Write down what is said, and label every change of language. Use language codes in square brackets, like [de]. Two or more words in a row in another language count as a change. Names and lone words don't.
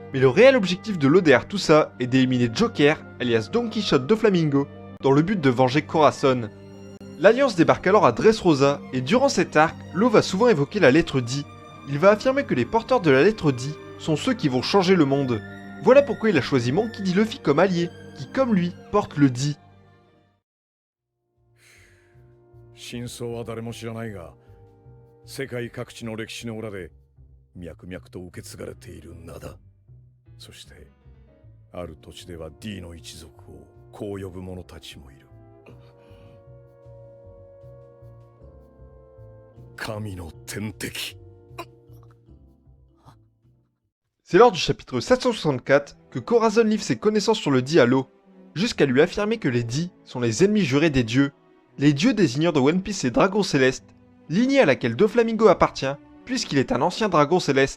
[fr] Mais le réel objectif de Law derrière tout ça est d'éliminer Joker, alias Don Quichotte de Flamingo, dans le but de venger Corazon. L'alliance débarque alors à Dressrosa, et durant cet arc, Law va souvent évoquer la lettre D. Il va affirmer que les porteurs de la lettre D sont ceux qui vont changer le monde. Voilà pourquoi il a choisi Monkey D. Luffy comme allié, qui comme lui, porte le D. [ja] 真相は誰も知らないが、世界各地の歴史の裏で脈々と受け継がれている名だ。そして、ある土地では D の一族をこう呼ぶ者たちもいる。神の天敵。 [fr] C'est lors du chapitre 764 que Corazon livre ses connaissances sur le D à Law, jusqu'à lui affirmer que les D sont les ennemis jurés des dieux. Les dieux désignant de One Piece les dragons célestes, lignée à laquelle Doflamingo appartient, puisqu'il est un ancien dragon céleste.